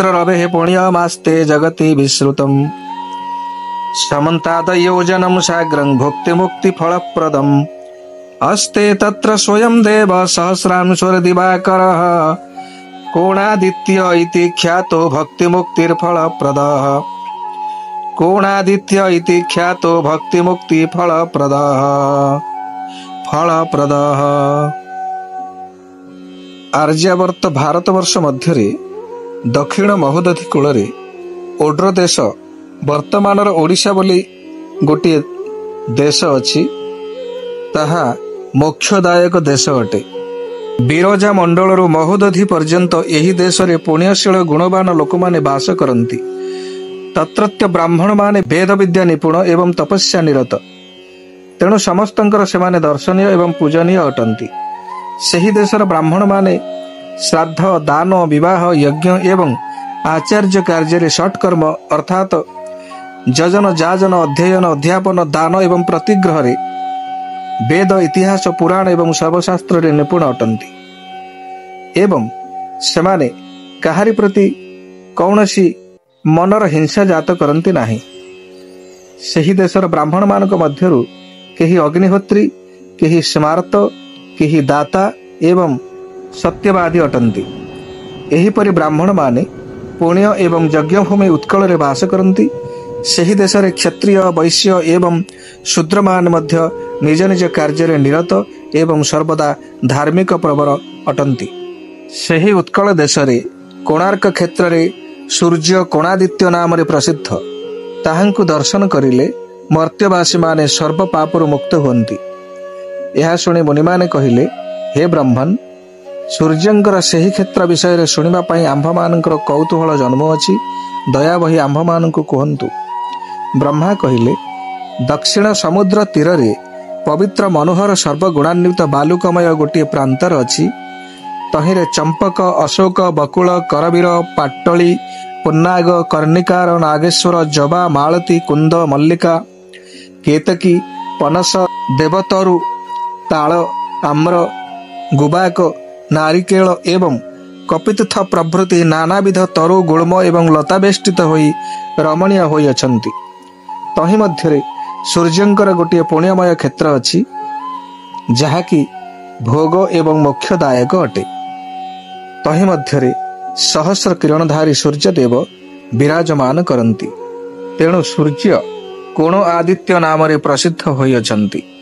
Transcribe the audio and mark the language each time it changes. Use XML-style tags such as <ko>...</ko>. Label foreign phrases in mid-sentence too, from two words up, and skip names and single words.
<sa>रवेः पुण्यमास्ते जगति विश्रुतम् समन्तादयोजनं साग्रं भुक्तिमुक्तिफलप्रदम् अस्ते तत्र स्वयं देव सहस्रांशुर्दिवाकरः कोणादित्य इति ख्यातो भक्तिमुक्तिर्फलप्रदः कोणादित्य इति ख्यातो भक्तिमुक्तिफलप्रदः फलप्रदः।</sa> <or>ଆର୍ଯ୍ୟାବର୍ତ୍ତ ଭାରତବର୍ଷ ମଧ୍ୟରେ ଦକ୍ଷିଣ ମହୋଦଧି କୂଳରେ ଓଡ୍ର ଦେଶ ବର୍ତ୍ତମାନର ଓଡ଼ିଶା ବୋଲି ଗୋଟେ ଦେଶ ଅଛି ତାହା ମୋକ୍ଷଦାୟକ ଦେଶ ଅଟେ। ବିରଜା ମଣ୍ଡଳରୁ ମହୋଦଧି ପର୍ଯ୍ୟନ୍ତ ଏହି ଦେଶ ରେ ପୁଣ୍ୟଶୀଳ ଗୁଣବାନ ଲୋକ ମାନେ ବାସ କରନ୍ତି। ତତ୍ରତ୍ୟ ବ୍ରାହ୍ମଣ ମାନେ ବେଦ ବିଦ୍ୟା ନିପୁଣ ଏବଂ ତପସ୍ୟା ନିରତ, ତେଣୁ ସମସ୍ତଙ୍କର ସେମାନେ ଦର୍ଶନୀୟ ଏବଂ ପୂଜନୀୟ ଅଟନ୍ତି। ସେହି ଦେଶର ବ୍ରାହ୍ମଣ ମାନେ ଶ୍ରାଦ୍ଧ ଦାନ ବିବାହ ଯଜ୍ଞ ଏବଂ ଆଚାର୍ଯ୍ୟ କାର୍ଯ୍ୟ ଷଟ୍‌କର୍ମ ଅର୍ଥାତ ଯଜନ ଯାଜନ ଅଧ୍ୟୟନ ଅଧ୍ୟାପନ ଦାନ ଏବଂ ପ୍ରତିଗ୍ରହ ରେ ବେଦ ଇତିହାସ ପୁରାଣ ଏବଂ ସର୍ବଶାସ୍ତ୍ର ରେ ନିପୁଣ ଅଟନ୍ତି ଏବଂ ସେମାନେ କାହାରି ପ୍ରତି କୌଣସି ମନର ହିଂସା ଜାତ କରନ୍ତି ନାହିଁ। ସେହି ଦେଶର ବ୍ରାହ୍ମଣ ମାନଙ୍କ ମଧ୍ୟରୁ କେହି ଅଗ୍ନିହୋତ୍ରୀ, କେହି ସ୍ମାର୍ତ୍ତ, କେହି ଦାତା ଏବଂ ସତ୍ୟବାଦୀ ଅଟନ୍ତି। ଏହିପରି ବ୍ରାହ୍ମଣ ମାନେ ପୁଣ୍ୟ ଏବଂ ଯଜ୍ଞଭୂମି ଉତ୍କଳ ରେ ବାସ କରନ୍ତି। ସେହି ଦେଶ ରେ କ୍ଷତ୍ରିୟ ବୈଶ୍ୟ ଏବଂ ଶୂଦ୍ର ମାନ ମଧ୍ୟ ନିଜ ନିଜ କାର୍ଯ୍ୟ ରେ ନିରତ ଏବଂ ସର୍ବଦା ଧାର୍ମିକ ପ୍ରବର ଅଟନ୍ତି। ସେହି ଉତ୍କଳ ଦେଶ ରେ କୋଣାର୍କ କ୍ଷେତ୍ର ରେ ସୂର୍ଯ୍ୟ କୋଣାଦିତ୍ୟ ନାମ ରେ ପ୍ରସିଦ୍ଧ। ତାହାଙ୍କୁ ଦର୍ଶନ କରିଲେ ମର୍ତ୍ତ୍ୟବାସୀ ମାନେ ସର୍ବ ପାପରୁ ମୁକ୍ତ ହୁଅନ୍ତି। ଏହା ଶୁଣି ମୁନି ମାନେ କହିଲେ, ହେ ବ୍ରାହ୍ମଣ, ସୂର୍ଯ୍ୟଙ୍କର ସେହି କ୍ଷେତ୍ର ବିଷୟ ରେ ଶୁଣିବା ପାଇଁ ଆମ୍ଭ ମାନଙ୍କର କୌତୂହଳ ଜନ୍ମ ଅଛି। ଦୟା ବହି ଆମ୍ଭ ମାନଙ୍କୁ କହନ୍ତୁ। ବ୍ରହ୍ମା କହିଲେ, ଦକ୍ଷିଣ ସମୁଦ୍ର ତୀର ରେ ପବିତ୍ର ମନୋହର ସର୍ବଗୁଣାନ୍ୱିତ ବାଲୁକାମୟ ଗୋଟେ ପ୍ରାନ୍ତର ଅଛି। ତହିଁରେ ଚମ୍ପକ, ଅଶୋକ, ବକୁଳ, କରବୀର, ପାଟଳୀ, ପୁନ୍ନାଗ, କର୍ଣ୍ଣିକାର, ନାଗେଶ୍ୱର, ଜବା, ମାଳତୀ, କୁନ୍ଦ, ମଲ୍ଲିକା, କେତକୀ, ପନସ, ଦେବତରୁ, ତାଳ, ଆମ୍ର, ଗୁବାକ, ନାରିକେଳ ଏବଂ କପିତ୍ଥ ପ୍ରଭୃତି ନାନାବିଧ ତରୁ ଗୁଳ୍ମ ଏବଂ ଲତାବେଷ୍ଟିତ ହୋଇ ରମଣୀୟ ହୋଇ ଅଛନ୍ତି। ତହିଁ ମଧ୍ୟରେ ସୂର୍ଯ୍ୟଙ୍କର ଗୋଟେ ପୁଣ୍ୟମୟ କ୍ଷେତ୍ର ଅଛି ଯାହାକି ଭୋଗ ଏବଂ ମୋକ୍ଷଦାୟକ ଅଟେ। ତହିଁ ମଧ୍ୟରେ ସହସ୍ର କିରଣଧାରୀ ସୂର୍ଯ୍ୟଦେବ ବିରାଜମାନ କରନ୍ତି। ତେଣୁ ସୂର୍ଯ୍ୟ କୋଣ ଆଦିତ୍ୟ ନାମ ରେ ପ୍ରସିଦ୍ଧ ହୋଇ ଅଛନ୍ତି।</or>